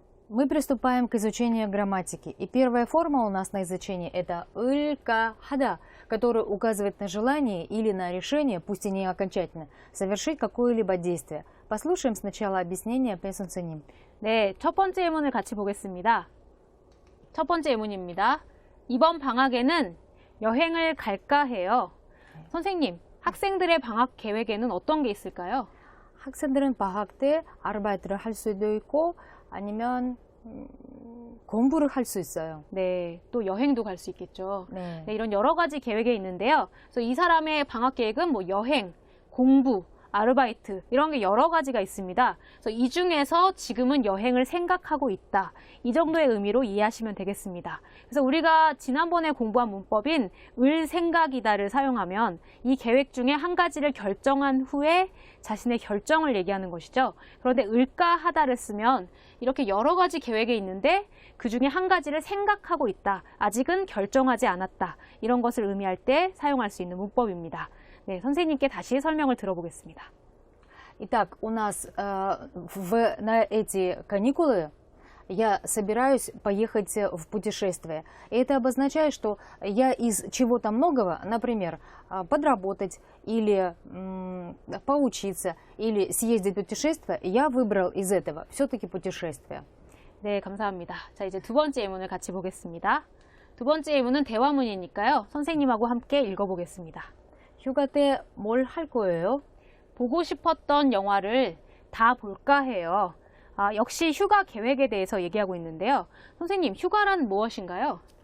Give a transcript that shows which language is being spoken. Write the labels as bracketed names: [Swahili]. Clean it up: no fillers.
[Russian] Мы приступаем к изучению грамматики. И первая форма у нас на изучении это «ылька-хада», которая указывает на желание или на решение, пусть и не окончательно, совершить какое-либо действие. Послушаем сначала объяснение 배선생님. [Korean] 네, 첫 번째 예문을 같이 보겠습니다. 첫 번째 예문입니다. 이번 방학에는 여행을 갈까 해요. 선생님, 학생들의 방학 계획에는 어떤 게 있을까요? 학생들은 방학 때 아르바이트를 할 수도 있고 아니면 공부를 할 수 있어요. 네, 또 여행도 갈 수 있겠죠. 네. 네, 이런 여러 가지 계획이 있는데요. 그래서 이 사람의 방학 계획은 뭐 여행, 공부, 아르바이트 이런 게 여러 가지가 있습니다. 그래서 이 중에서 지금은 여행을 생각하고 있다. 이 정도의 의미로 이해하시면 되겠습니다. 그래서 우리가 지난번에 공부한 문법인 을 생각이다를 사용하면 이 계획 중에 한 가지를 결정한 후에 자신의 결정을 얘기하는 것이죠. 그런데 을까 하다를 쓰면 이렇게 여러 가지 계획이 있는데 그 중에 한 가지를 생각하고 있다. 아직은 결정하지 않았다. 이런 것을 의미할 때 사용할 수 있는 문법입니다. 네, 선생님께 다시 설명을 들어보겠습니다. [Russian] Итак, у нас на эти каникулы я собираюсь поехать в путешествие. И это обозначает, что я из чего-то многого, например, подработать или поучиться, или съездить в путешествие, я выбрал из этого все-таки путешествие. [Korean] 네, 감사합니다. 자, 이제 두 번째 예문을 같이 보겠습니다. 두 번째 예문은 대화문이니까요. 선생님하고 함께 읽어보겠습니다. 휴가 때 뭘 할 거예요? 보고 싶었던 영화를 다 볼까 해요. 역시 휴가 계획에 대해서 얘기하고 있는데요. 선생님, 휴가란 무엇인가요?